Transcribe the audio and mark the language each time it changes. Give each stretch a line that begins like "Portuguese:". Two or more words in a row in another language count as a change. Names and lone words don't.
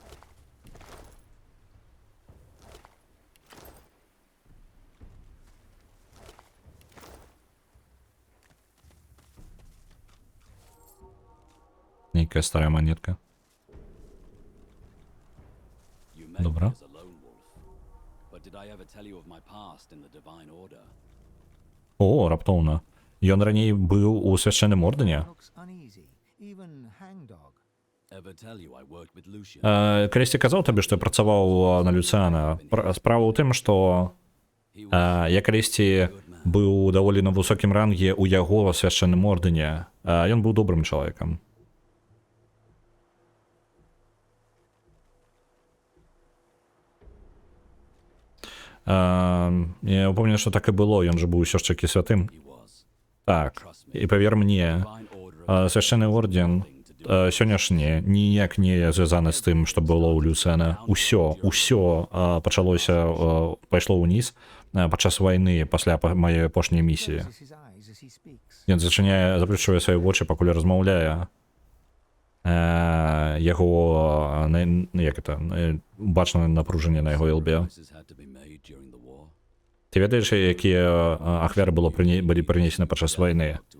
Belarusian: Нейкая старая монетка. Добра. О, раптоўна. Ён раней быў у свяшчэнным ордэне.
English: Looks uneasy. Even Hangdog.
Belarusian: Калісьці казаў табе, што я працаваў на Люцыана. Справа ў тым, што я калісьці быў даволі на высокім ранге ў яго свяшчэнным ордэне. Ён быў добрым чалавекам. Я упомню, што так і было, ён жа быў усё ж такі святым. Так, і павер мне, свяшчэнны орден сённяшні ніяк не звязаны з тым, што было ў Люцэна. Усё пачалося, пайшло ўніз падчас вайны пасля маёй апошняй місіі.
English: Closes his eyes as he speaks.
Belarusian: Ён заплюшчвае свае вочы, пакуль размаўляе. Яго, як это, бачна напружанне на яго ілбе. Ты ведаеш, якія ахвяры былі прынесены падчас вайны?